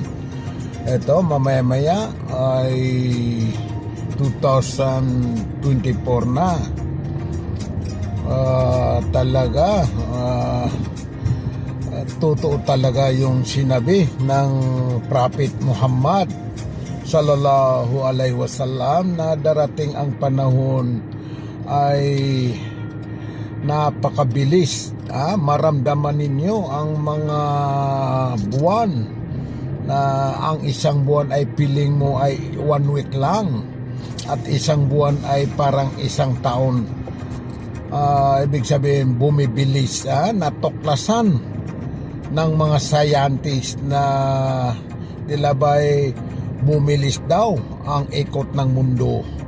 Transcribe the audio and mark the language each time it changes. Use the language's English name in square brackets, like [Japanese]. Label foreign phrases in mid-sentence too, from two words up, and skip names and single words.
[Filipino] Ito mamaya-maya ay 2024 na. Talaga totoo talaga yung sinabi ng Prophet Muhammad [Arabic] صلى الله عليه وسلم [Filipino] na darating ang panahon ay napakabilis. Maramdaman ninyo ang mga buwan na ang isang buwan ay piling mo ay 1 week lang. at isang buwan ay parang isang taon. Ibig sabihin bumibilis, natuklasan ng mga scientist na nila ba'y bumilis daw ang ikot ng mundo.